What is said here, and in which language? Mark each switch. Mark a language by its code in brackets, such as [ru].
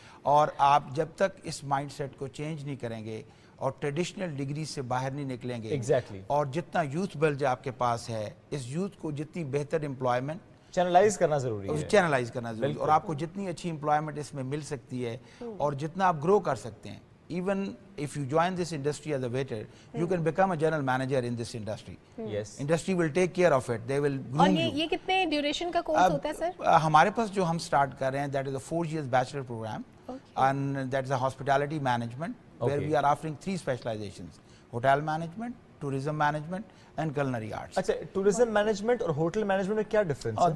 [hi] और आप जब तक इस माइंडसेट को चेंज नहीं करेंगे और ट्रेडिशनल डिग्री से बाहर नहीं निकलेंगे, और जितना यूथ बिल्ड आपके पास है, इस यूथ को जितनी बेहतर एम्प्लॉयमेंट चैनलाइज करना जरूरी है. चैनलाइज करना जरूरी है. और आपको जितनी अच्छी एम्प्लॉयमेंट इसमें मिल सकती है और जितना आप ग्रो कर सकते हैं. [en] Even if you join this industry as a waiter, you can become a general manager in this industry. Yes. Industry will take care of it. They will groom you. [hi] और ये कितने ड्यूरेशन का course होता है sir? हमारे पास जो हम start कर रहे हैं, [en] that is a 4 years bachelor program, and that is a hospitality management, where we are offering 3 specializations: hotel management, tourism management, and culinary arts. [hi] अच्छा, टूरिज्म मैनेजमेंट और होटल मैनेजमेंट में क्या डिफरेंस है?